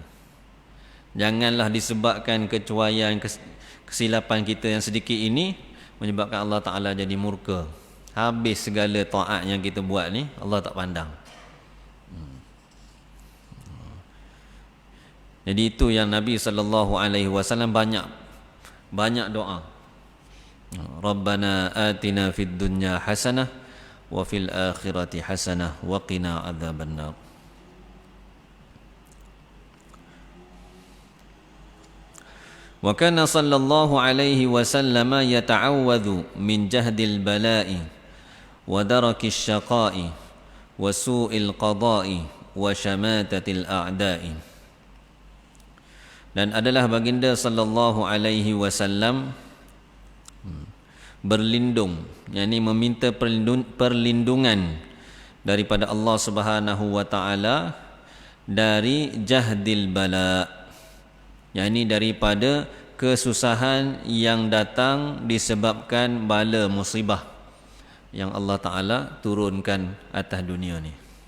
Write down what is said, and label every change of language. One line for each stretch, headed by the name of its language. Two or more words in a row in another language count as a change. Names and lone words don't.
Malay: Janganlah disebabkan kecuaian, kesilapan kita yang sedikit ini menyebabkan Allah Taala jadi murka. Habis segala taat yang kita buat ni, Allah tak pandang. Jadi itu yang Nabi
Arabic: صلى الله عليه وسلم
Malay: banyak doa.
Arabic: ربنا آتنا في الدنيا حسنة وفي الآخرة حسنة وقنا عذاب النار. وكان صلى الله عليه وسلم يتعوذ من جهد البلاء ودرك الشقاء وسوء القضاء وشماتة الأعداء.
Malay: Dan adalah baginda
Arabic: صلى الله عليه وسلم
Malay: berlindung, yakni meminta perlindungan daripada Allah
Arabic: سبحانه وتعالى
Malay: dari
Arabic: جهد البلاء,
Malay: yakni daripada kesusahan yang datang disebabkan bala musibah yang Allah Taala turunkan atas dunia ni.